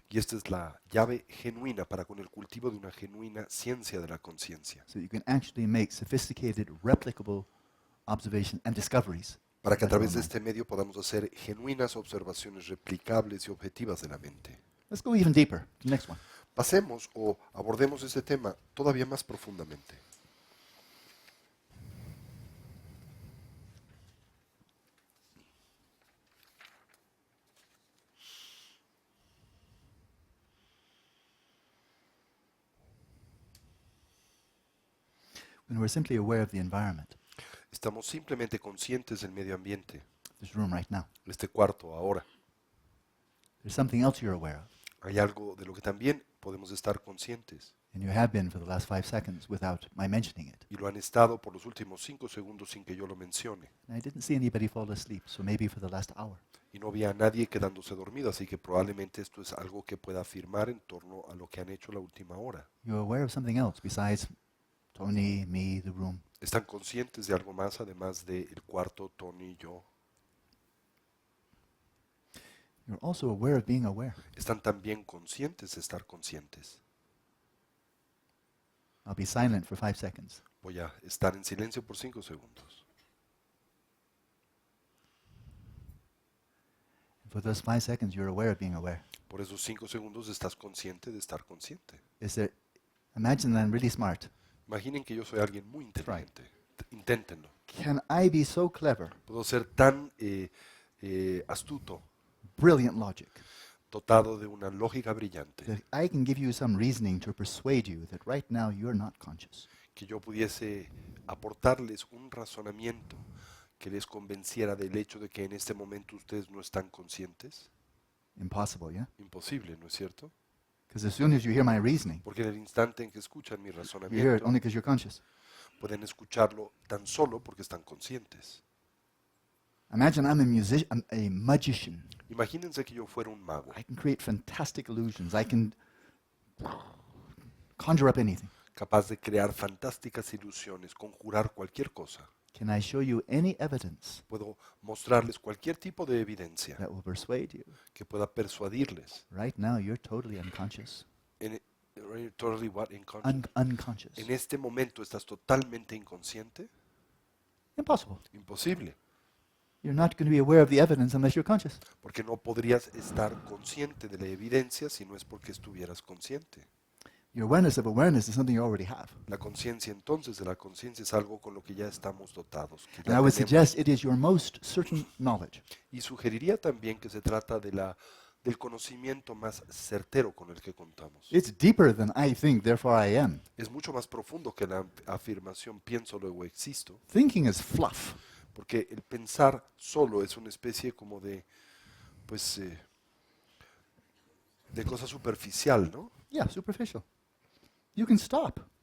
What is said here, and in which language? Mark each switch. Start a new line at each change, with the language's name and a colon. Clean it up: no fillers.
Spanish: Y esta es la llave genuina para con el cultivo de una genuina ciencia de la conciencia.
English: So you can actually make sophisticated, replicable observation and discoveries.
Spanish: Para que a
English: about your
Spanish: través de
English: mind.
Spanish: este medio podamos hacer genuinas observaciones replicables y objetivas de la mente.
English: Let's go even deeper. The next one.
Spanish: Pasemos o abordemos este tema todavía más profundamente.
English: When we're simply aware of the environment,
Spanish: Estamos simplemente conscientes del medio ambiente,
English: this room right now,
Spanish: este cuarto ahora.
English: there's something else you're aware of,
Spanish: Hay algo de lo que también podemos estar conscientes,
English: and you have been for the last 5 seconds without my mentioning it.
Spanish: y lo han estado por los últimos 5 segundos sin que yo lo mencione.
English: And I didn't see anybody fall asleep, so maybe for the last hour.
Spanish: Y no vi a nadie quedándose dormido, así que probablemente esto es algo que pueda afirmar en torno a lo que han hecho la última hora.
English: You're aware of something else besides Tony, me, the room.
Spanish: ¿Están conscientes de algo más además del cuarto, Tony y yo?
English: You're also aware of being aware.
Spanish: ¿Están también conscientes de estar conscientes?
English: I'll be silent for 5 seconds.
Spanish: Voy a estar en silencio por 5 segundos.
English: And for those 5 seconds, you're aware of being aware.
Spanish: Por esos 5 segundos estás consciente de estar consciente.
English: Imagine that I'm really smart.
Spanish: Imaginen que yo soy alguien muy inteligente. Inténtenlo.
English: Can I be so clever,
Spanish: Puedo ser tan astuto,
English: brilliant logic,
Spanish: dotado de una lógica brillante,
English: that I can give you some reasoning to persuade you that right now you're not conscious?
Spanish: que yo pudiese aportarles un razonamiento que les convenciera del hecho de que en este momento ustedes no están conscientes?
English: Impossible, yeah?
Spanish: Imposible, ¿no es cierto?
English: Because as soon as you hear my reasoning,
Spanish: Porque en el instante en que escuchan mi
English: you hear it
Spanish: razonamiento,
English: only because you're conscious.
Spanish: pueden escucharlo tan solo porque están conscientes.
English: Imagine I'm a magician.
Spanish: Imagínense que yo fuera un mago,
English: I can create fantastic illusions. I can conjure up anything.
Spanish: capaz de crear fantásticas ilusiones, conjurar cualquier cosa.
English: Can I show you any evidence
Spanish: Puedo mostrarles cualquier tipo de evidencia
English: that will persuade you?
Spanish: que pueda persuadirles.
English: Right now, you're totally unconscious. Totally what? Inconscious. Unconscious.
Spanish: En este momento estás totalmente inconsciente.
English: Impossible.
Spanish: Imposible,
English: You're not going to be aware of the evidence unless you're conscious.
Spanish: porque no podrías estar consciente de la evidencia si no es porque estuvieras consciente.
English: Your awareness of awareness is something you already have.
Spanish: La conciencia entonces de la conciencia es algo con lo que ya estamos dotados. Que
English: And
Spanish: ya
English: I would
Spanish: tenemos.
English: suggest it is your most certain knowledge.
Spanish: Y sugeriría también que se trata del conocimiento más certero con el que contamos.
English: It's deeper than I think, therefore I am.
Spanish: Es mucho más profundo que la afirmación pienso, luego existo,
English: Thinking is fluff.
Spanish: porque el pensar solo es una especie como de, pues, de cosa superficial, ¿no?
English: Yeah, superficial. You can stop,